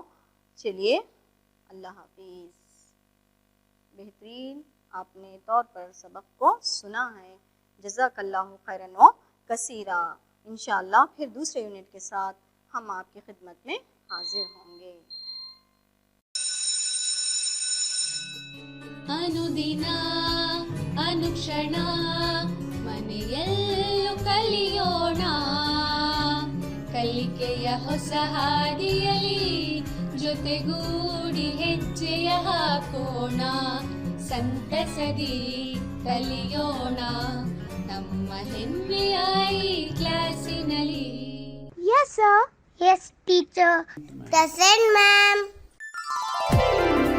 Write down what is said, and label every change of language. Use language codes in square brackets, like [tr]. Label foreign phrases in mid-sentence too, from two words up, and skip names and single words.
[ur] چلیے اللہ حافظ۔ بہترین آپ نے طور پر سبق کو سنا ہے، [ar] جزاک اللہ خیرن و کثیرا۔ [ur] انشاءاللہ پھر دوسرے یونٹ کے ساتھ ہم آپ کی خدمت میں حاضر ہوں گے۔ [kn] ಅನುದಿನ ಅನುಕ್ಷಣ ಮನೆಯಲ್ಲೂ ಕಲಿಯೋಣ, ಕಲಿಕೆಯ ಹೊಸ ಹಾದಿಯಲಿ ಜೊತೆಗೂಡಿ ಹೆಜ್ಜೆಯ ಹಾಕೋಣ, ಸಂತಸದಿ ಕಲಿಯೋಣ ನಮ್ಮ ಹೆಮ್ಮೆಯ ಈ ಕ್ಲಾಸಿನಲ್ಲಿ. [en] Yes, sir. Yes, teacher. Present, ma'am.